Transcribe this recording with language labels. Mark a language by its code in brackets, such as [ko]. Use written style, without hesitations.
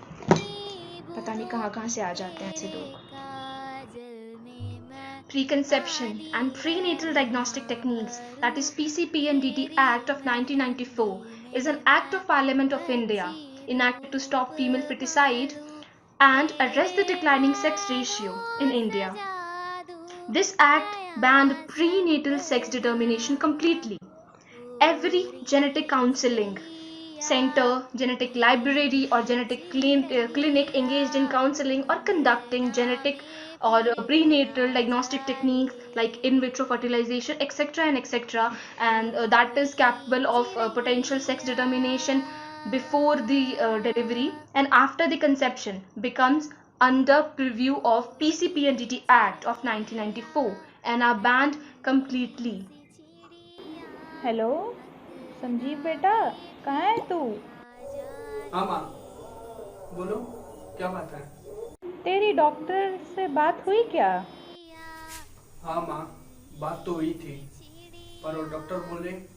[hi] पता नहीं कहाँ से आ जाते हैं ऐसे लोग। [en] Preconception and Prenatal Diagnostic Techniques, that is PCPNDT Act of 1994, is an act of Parliament of India enacted to stop female feticide and address the declining sex ratio in India. This act banned prenatal sex determination completely. Every genetic counseling center, genetic library or genetic clinic engaged in counseling or conducting genetic or prenatal diagnostic techniques like in vitro fertilization, etc. and etc. and that is capable of potential sex determination before the delivery and after the conception becomes under purview of PCPNDT Act of 1994 and are banned completely. [hi] Hello Sanjeev बेटा, कहाँ है तू? हाँ माँ, बोलो क्या बात है? तेरी डॉक्टर से बात हुई क्या? हाँ माँ, बात तो हुई थी, पर वो डॉक्टर बोले।